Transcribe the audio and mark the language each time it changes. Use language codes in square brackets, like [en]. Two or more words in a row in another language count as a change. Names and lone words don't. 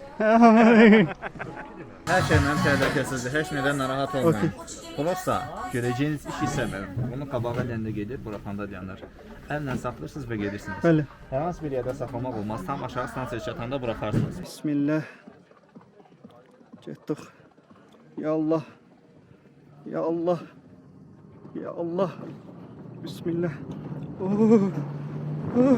[az] Hər şey mənim təhlükəsizdir, heç nədən narahat olmayın. Prosta görəcəyiniz iş hissəmir. Bunu qabağa dəndə gedir, buraxanda dayanır. Əllə saxlayırsınız və gedirsiniz. Bəli. Hər hansı bir yerdə saxlamaq olmaz. Tam aşağı stansiyaya çatanda buraxarsınız. Bismillah. Getdik. [ar] Ya Allah. Ya Allah. Ya Allah. Bismillah. Oh. Oh.